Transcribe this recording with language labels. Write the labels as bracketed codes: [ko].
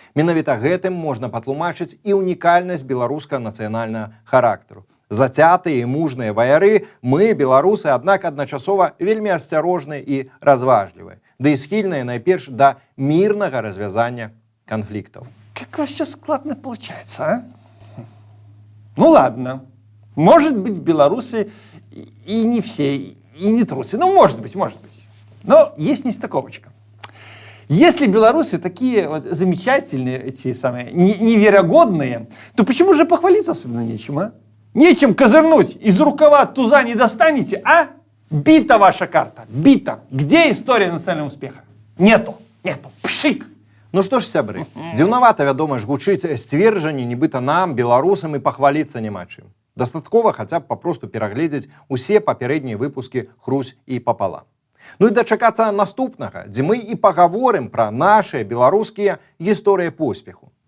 [be] Менавіта гэтым можна патлумачыць і унікальнасць беларускага нацыянальнага характару. Зацятыя і мужныя ваяры мы, беларусы, аднак адначасова вельмі асцярожныя і разважлівыя, ды і схільныя найперш да мірнага развязання конфликтов. [ru] Как у вас все складно получается, а? Ну ладно, может быть, белорусы и не все, и не трусы. Ну, может быть. Но есть нестыковочка. Если белорусы такие вот замечательные, эти самые неверогодные, то почему же похвалиться особенно нечем, а? Нечем козырнуть, из рукава туза не достанете, а? Бита ваша карта, бита. Где история национального успеха? Нету. Пшик. [be] Ну што ж, сябры, дзіўнавата, вядома ж, гучыць сцверджанне, нібыта нам, беларусам, і пахваліцца няма чым. Дастаткова хаця б папросту перагледзець усе папярэднія выпускі «Хрусь і папалам». Ну і дачакацца наступнага, дзе мы і пагаворым пра нашыя беларускія гісторыі поспеху.